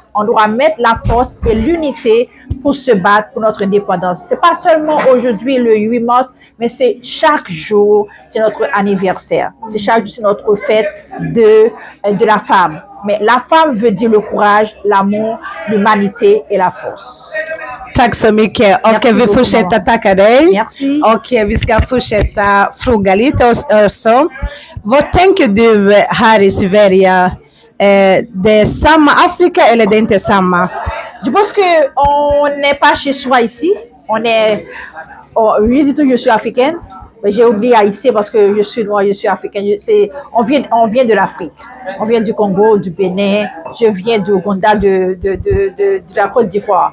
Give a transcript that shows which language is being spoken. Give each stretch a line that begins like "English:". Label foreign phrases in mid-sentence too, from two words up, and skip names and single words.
French: On doit mettre la force et l'unité pour se battre pour notre indépendance. C'est pas seulement aujourd'hui le 8 mars, mais c'est chaque jour, c'est notre anniversaire. C'est chaque jour, c'est notre fête de la femme. Mais la femme veut dire le courage, l'amour, l'humanité et la force.
Swedish: Tack så mycket. Och vi fortsätter tacka dig.
French: Merci.
Swedish: Och vi ska fortsätta fråga lite också. Vad tänker du här i Sverige? Det är samma Afrika eller det är inte samma?
French: Je pense qu'on n'est pas chez soi ici. Je dis tout, je suis africaine. Mais j'ai oublié Haïti parce que je suis noire, je suis africaine. On vient de l'Afrique. On vient du Congo, du Bénin. Je viens du Ouganda, de la Côte d'Ivoire.